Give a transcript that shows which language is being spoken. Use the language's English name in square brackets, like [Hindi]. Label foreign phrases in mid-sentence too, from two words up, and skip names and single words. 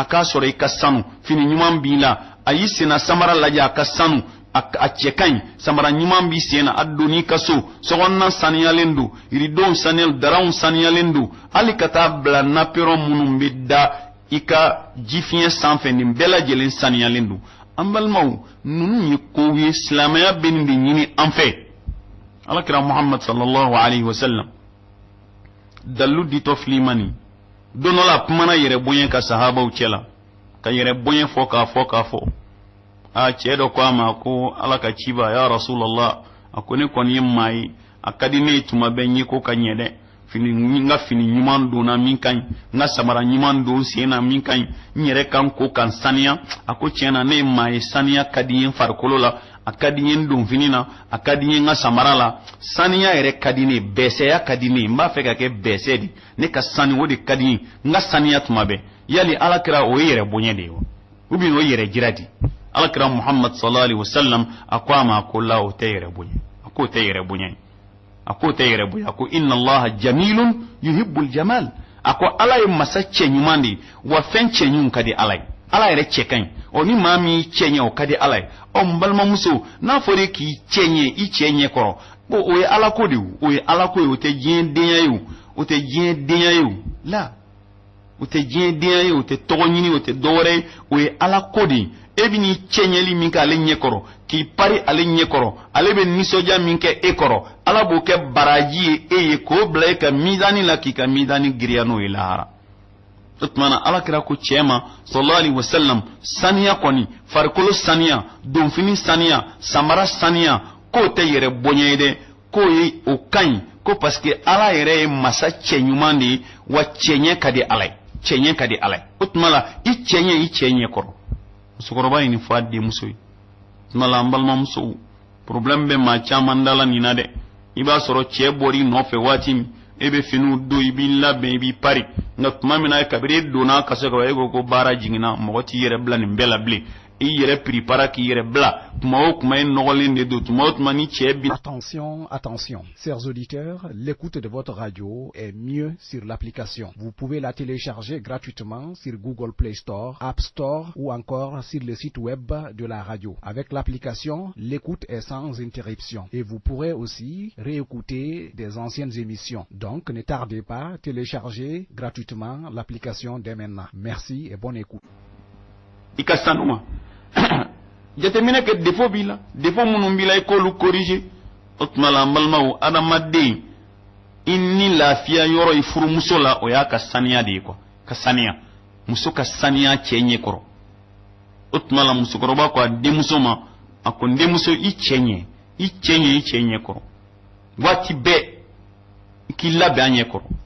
[Bambara] k'a sɔrɔ i ka sanu fini ɲuman b'i la a y'i senna samara lajɛ a ka sanu a cɛ ka ɲi samara ɲuman b'i sen na a donni i ka so sokɔnɔna saniyalen don yiridenw saniyalen daranw saniyalen don hali ka taa bila napɛrɛn minnu bɛ da i ka jifiɲɛ sanfɛ nin bɛɛ lajɛlen saniyalen don an balimaw ninnu ye kow ye silamɛya bɛ nin de ɲini an fɛ alakira muhammad [Arabic] صلى الله عليه وسلم [Bambara] dalu ditɔ filimani don dɔ la a kumana yɛrɛ bonya ka sahabaw cɛ la ka yɛrɛ bonya fɔ k'a fɔ a cɛ dɔ ko a ma ko ala ka ciba [Arabic] يا رسول الله [Bambara] a ko ne kɔni ye maa ye a ka di ne ye tuma bɛɛ ɲɛ ko ka ɲɛ dɛ n ka fini ɲuman donna min ka ɲi n ka samara ɲuman don sen na min ka ɲi n yɛrɛ kan ko kan saniya a ko tiɲɛ na ne ye maa ye saniya ka di n ye farikolo la a ka di n ye n don fini na a ka di n ye n ka samara la saniya yɛrɛ ka di ne ye bɛsɛya ka di ne ye n b'a fɛ ka kɛ bɛsɛ de ne ka sani o de ka di n ye n ka saniya tuma bɛɛ yali alakira o ye yɛrɛ bonya de ye wa [French] ou bien [Bambara] o ye yɛrɛ jira de alakira muhammad [Arabic] صلى الله عليه وسلم [Bambara] a ko a ma ko la o tɛ yɛrɛ bonya a ko o tɛ yɛrɛ bonya ye a ko tɛ yɛrɛ bonya a ko [Arabic] إن الله جميل يحب الجمال [Bambara] a ko ala ye masa cɛ ɲuman de wa fɛn cɛ ɲuman ka di ala ye ala yɛrɛ cɛ ka ɲi ɔ ni maa min cɛ ɲɛ o ka di ala ye ɔ n balimamuso n'a fɔra k'i cɛ ɲɛ i cɛ ɲɛ kɔrɔ bon o ye ala ko de ye o ye ala ko ye o tɛ diɲɛ denya ye o tɛ diɲɛ denya ye o la o tɛ diɲɛ denya ye o tɛ tɔgɔ ɲini o tɛ dɔwɛrɛ ye o ye ala ko de ye e bɛ n'i cɛ ɲɛli min kɛ ale ɲɛ kɔrɔ k'i pari ale ɲɛ kɔrɔ ale bɛ nisɔndiya min kɛ e kɔrɔ ala b'o kɛ baraji ye e ye k'o bila e ka mizani la k'i ka mizani giriya n'o ye lahara o tuma na ala kira ko cɛ ma [Arabic] صلى الله عليه وسلم [Bambara] saniya kɔni farikolo saniya donfini saniya samara saniya k'o tɛ yɛrɛ bonya ye dɛ k'o ye o ka ɲi ko [French] parce que [Bambara] ala yɛrɛ ye masa cɛ ɲuman de ye wa cɛɲɛ ka di ala ye cɛɲɛ ka di ala ye o tuma la i cɛɲɛ i cɛ ɲɛ kɔrɔ musokɔrɔba ye nin fɔ a denmuso ye tuma la an balimamusow problème bɛ maa caman da la nin na dɛ i b'a sɔrɔ cɛ bɔr'i nɔfɛ waati min e bɛ finiw don i b'i labɛn i b'i pari nka tuma min na kabiri e donna ka se ka e ko baara jiginna mɔgɔ t'i yɛrɛ bila nin bɛɛ la bilen i yɛrɛ prépara k'i yɛrɛ bila tuma o tuma e nɔgɔlen de don tuma o tuma ni cɛ bi. [French] Attention, attention, chers auditeurs, l'écoute de votre radio est mieux sur l'application. Vous pouvez la télécharger gratuitement sur Google Play Store, App Store ou encore sur le site web de la radio. Avec l'application, l'écoute est sans interruption et vous pourrez aussi réécouter des anciennes émissions. Donc, ne tardez pas, téléchargez gratuitement l'application dès maintenant. Merci et bonne écoute. [Bambara] Ikasanuma. Jateminɛ kɛ défaut b'i la défaut minnu b'i la i k'olu corriger o tuma la an balimaw adamaden i ni lafiya yɔrɔ i furumuso la o y'a ka saniya de ye quoi ka saniya muso ka saniya cɛ ɲɛ kɔrɔ o tuma la musokɔrɔba ko a denmuso ma a ko n denmuso i cɛ ɲɛ i cɛ ɲɛ kɔrɔ waati bɛɛ i k'i labɛn a ɲɛ kɔrɔ